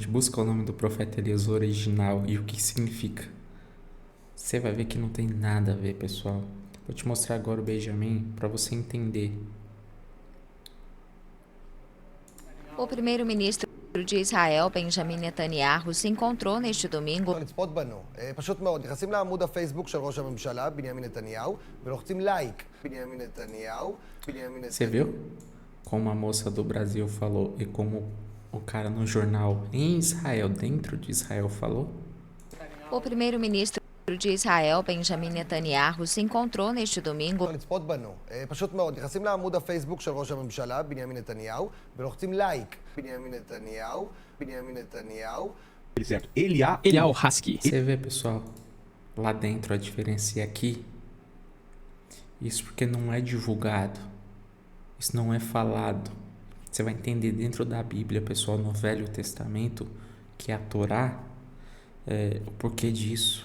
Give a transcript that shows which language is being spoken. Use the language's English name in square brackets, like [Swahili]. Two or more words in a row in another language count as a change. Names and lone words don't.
[Portuguese] Busca o nome do profeta Elias original e o que significa. Você vai ver que não tem nada a ver, pessoal. Vou te mostrar agora o Benjamin para você entender. O primeiro-ministro de Israel, Benjamin Netanyahu, se encontrou neste domingo [Hebrew] לצפות בנו. פשוט מאוד, נכנסים לעמוד הפייסבוק של ראש הממשלה, בנימין נתניהו, ולוחצים לייק. בנימין נתניהו. [Portuguese] Você viu como a moça do Brasil falou e como o cara no jornal em Israel, dentro de Israel, falou? O primeiro-ministro de Israel, Benjamin Netanyahu, se encontrou neste domingo [Hebrew] לצפות בנו. פשוט מאוד, נכנסים לעמוד הפייסבוק של ראש הממשלה, בנימין נתניהו, ולוחצים לייק. בנימין נתניהו. בנימין נתניהו. [Portuguese] Certo. Eliá Husky. Você vê, pessoal, lá dentro a diferença e aqui. Isso porque não é divulgado. Isso não é falado. Você vai entender dentro da Bíblia, pessoal, no Velho Testamento, que é a Torá, o porquê disso.